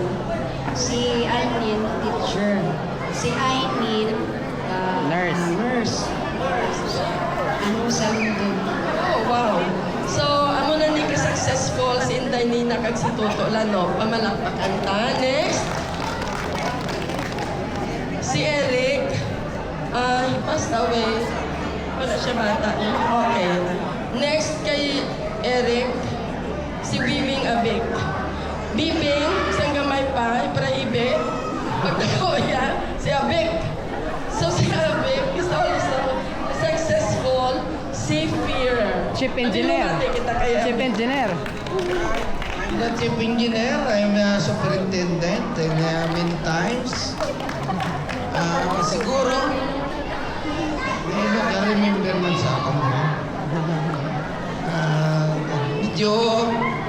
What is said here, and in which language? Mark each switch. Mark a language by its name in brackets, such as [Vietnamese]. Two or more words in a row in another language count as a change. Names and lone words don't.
[Hiligaynon] Si Almin, teacher. Si Ainin, nurse. Ano sa London. Oh, wow. So, amo na ni ka-successful si Inday Nina kag si Tuto Lano. Pamalakpakan ta. Next. Si Eric. [English] He passed away. [Hiligaynon] Wala siya bata. Okay. Next kay Eric, si Bibing Abik. Bibing, isang gamay pa, iprahibe. Pagdakoya, si Abik. So si Abik [English] is also successful seafarer. Chief engineer. Chief engineer. The chief engineer, I'm a superintendent many times. [Hiligaynon] Siguro, may nag-remember man sa akin. Medyo